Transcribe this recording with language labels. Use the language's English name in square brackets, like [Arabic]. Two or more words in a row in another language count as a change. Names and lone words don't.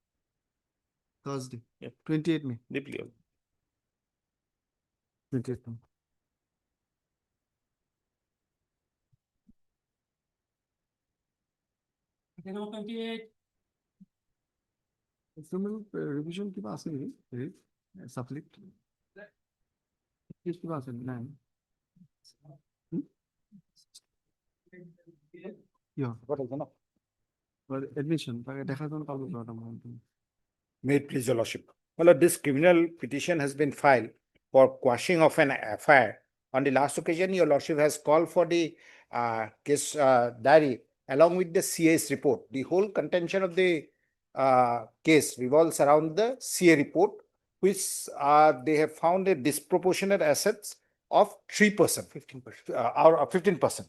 [English] Yeah. 28 May. Deeply obliged. [Assamese] 28 May. Revision কিবা আছে নেকি? Supplement. কিবা আছে নাই? [English] Yeah. What is it? But admission, [Bangla] দেখা যাবে কাগজ করাটা মনে হয়। [English] May it please your lordship. Well, this criminal petition has been filed for quashing of an FIR. On the last occasion, your lordship has called for the case diary along with the CA's report. The whole contention of the case revolves around the CA report, which they have found a disproportionate assets of 3%, 15%, or 15%.